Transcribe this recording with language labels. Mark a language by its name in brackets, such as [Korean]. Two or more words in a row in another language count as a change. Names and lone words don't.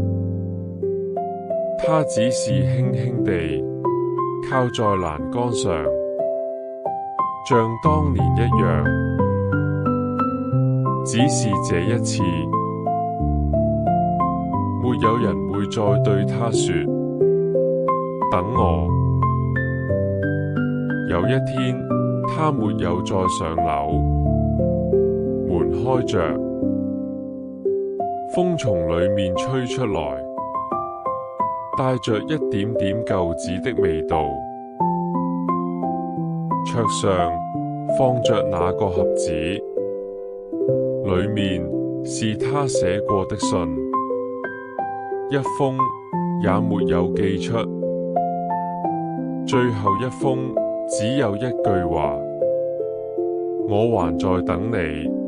[Chinese] 他只是輕輕地靠在欄杆上，像當年一樣。只是這一次， 沒有人會再對他說：等我。有一天，他沒有再上樓，門開着，風從裡面吹出來，帶着一點點舊紙的味道。桌上放着那個盒子，裡面是他寫過的信，一封也沒有寄出。最後一封只有一句話：我還在等你。